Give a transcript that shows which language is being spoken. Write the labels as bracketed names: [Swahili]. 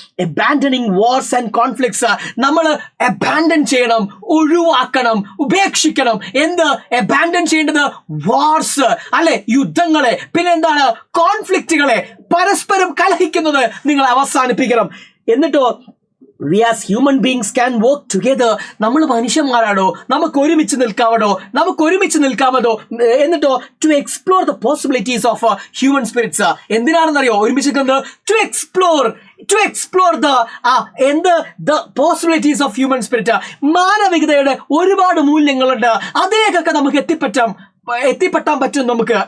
[English] Abandoning wars and conflicts. [Malayalam] നമ്മൾ abandon ചെയ്യണം, ഒഴിവാക്കണം, ഉപേക്ഷിക്കണം. എന്ത് അബാൻഡൻ ചെയ്യേണ്ടത്? വാർസ് അല്ലെ, യുദ്ധങ്ങളെ. പിന്നെ എന്താണ്? കോൺഫ്ലിക്റ്റുകളെ, പരസ്പരം കലഹിക്കുന്നത് നിങ്ങൾ അവസാനിപ്പിക്കണം. എന്നിട്ടോ [English] we as human beings can work together. [Malayalam] നമ്മൾ മനുഷ്യന്മാരാണോ, നമുക്ക് ഒരുമിച്ച് നിൽക്കാമോ. എന്നിട്ടോ [English] To explore the possibilities of human spirits. [Malayalam] എന്തിനാണെന്നറിയോ ഒരുമിച്ച് നിൽക്കുന്നത്? [English] To explore the possibilities of human spirit. [Malayalam] മാനവികതയുടെ ഒരുപാട് മൂല്യങ്ങളുണ്ട്. അതിലേക്കൊക്കെ നമുക്ക് എത്തിപ്പെട്ടാൻ പറ്റും നമുക്ക്.